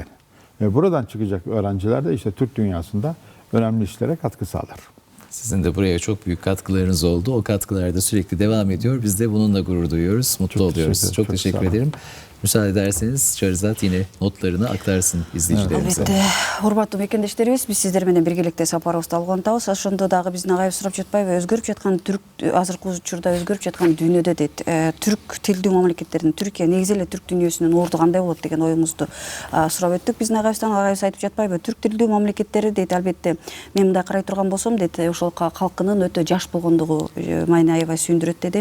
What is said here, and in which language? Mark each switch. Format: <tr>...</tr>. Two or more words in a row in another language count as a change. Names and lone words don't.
<tr>Ve buradan çıkacak öğrenciler de işte Türk dünyasında önemli işlere katkı sağlar. Sizin de buraya çok büyük katkılarınız oldu. O katkılar da sürekli devam ediyor. Biz de bununla gurur duyuyoruz, mutlu oluyoruz. Çok teşekkür ederim. Müsaade ederseniz Şahrizat yine notlarını aktarsın izleyicilerimize.</tr> <ky>Албетте, урматтуу мекендештерибиз, биз сиздер менен биргеликте сапарыбызды алган атабыз. Ошондо дагы биздин агайыбыз сурап жатпайбы, өзгөрүп жаткан түрк азыркы учурда өзгөрүп жаткан дүйнөдө дейт. Түрк тилдүү мамлекеттердин Түркия негизи эле түрк дүйнөсүнүн орду кандай болот деген оюңузду сурап өттүк. Биздин агайыбыз айтып жатпайбы, түрк тилдүү мамлекеттери дейт. Албетте, мен мындай карай турган болсом дейт, ошол калкынын өтө жаш болгондугу мени аябай сүйүндүрөт деди.</ky>